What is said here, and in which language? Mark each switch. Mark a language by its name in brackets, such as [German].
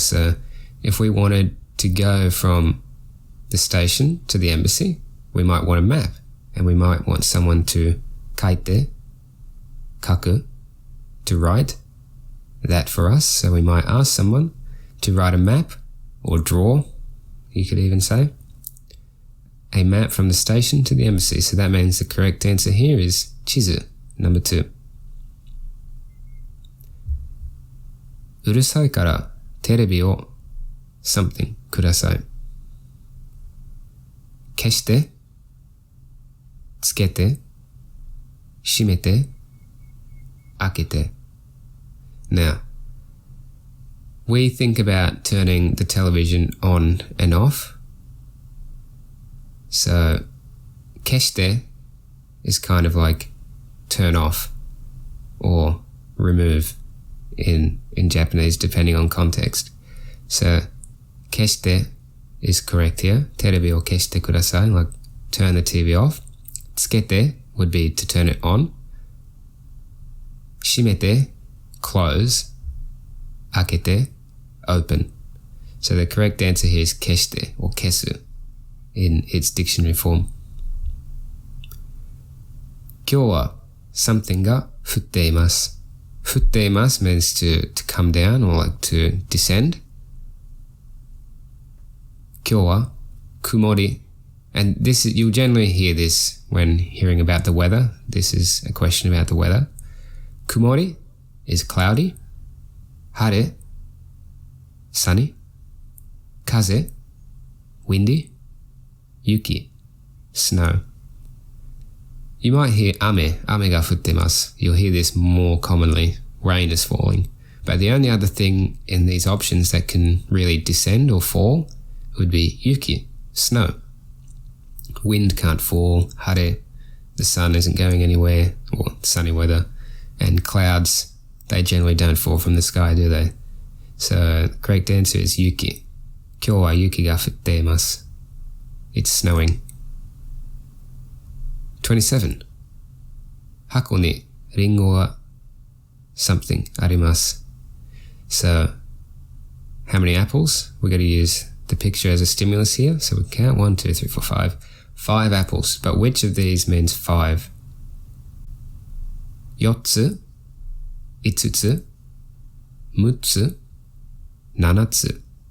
[English] So if we wanted to go from the station to the embassy, we might want a map, and we might want someone to [Japanese] kaite, kaku, [English] to write that for us. So we might ask someone to write a map or draw, you could even say, a map from the station to the embassy. So that means the correct answer here is chizu, number 2. [Japanese] うるさいからテレビを [English] something [Japanese] ください。消して、つけて、閉めて、開けて。 [English] Now, we think about turning the television on and off. So, [Japanese] 消して [English] is kind of like turn off or remove in Japanese depending on context. So, [Japanese] 消して [English] is correct here. [Japanese] テレビを消してください [English] like turn the TV off. [Japanese] つけて [English] would be to turn it on. [Japanese] 閉めて [English] close. [Japanese] 開けて [English] open. So the correct answer here is [Japanese] 消して [English] or [Japanese] 消す [English] in its dictionary form. [Japanese] 今日は [English] something [Japanese] が降っています。降っています [English] means to come down or like to descend. [Japanese] 今日は曇り [English] and this is, you'll generally hear this when hearing about the weather. This is a question about the weather. [Japanese] 曇り [English] is cloudy. [Japanese] 晴れ [English] sunny. [Japanese] 風 [English] windy. [Japanese] 雪 [English] snow. You might hear [Japanese] 雨が降ってます. [English] You'll hear this more commonly. Rain is falling. But the only other thing in these options that can really descend or fall would be [Japanese] yuki, [English] snow. Wind can't fall, [Japanese] hare, [English] the sun isn't going anywhere, or sunny weather. And clouds, they generally don't fall from the sky, do they? So the correct answer is [Japanese] yuki. 今日は雪が降っています. [English] It's snowing. 27. [Japanese] 箱にリンゴが [English] something [Japanese] あります. [English] So, how many apples? We're going to use the picture as a stimulus here. So we count 1, 2, 3, 4, 5. 5 apples. But which of these means 5? [Japanese] 4つ 5つ 6つ 7つ.